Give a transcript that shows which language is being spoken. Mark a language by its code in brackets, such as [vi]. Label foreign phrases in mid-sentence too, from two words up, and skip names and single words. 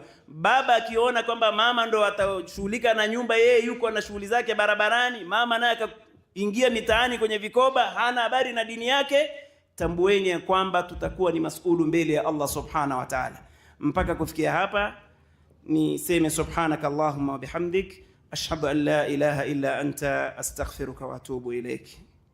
[sw] Baba akiona kwamba mama ndo atashughulika na nyumba, yeye yuko na shughuli zake barabarani, mama naye akaingia mitaani kwenye vikoba, hana habari na dini yake, tambueni ya kwamba tutakuwa ni mas'ulu mbele ya Allah [ar] سبحانه وتعالى. [sw] Mpaka kufikia hapa niseme [ar] سبحانك اللهم وبحمدك، أشهد أن لا إله إلا أنت، أستغفرك وأتوب إليك.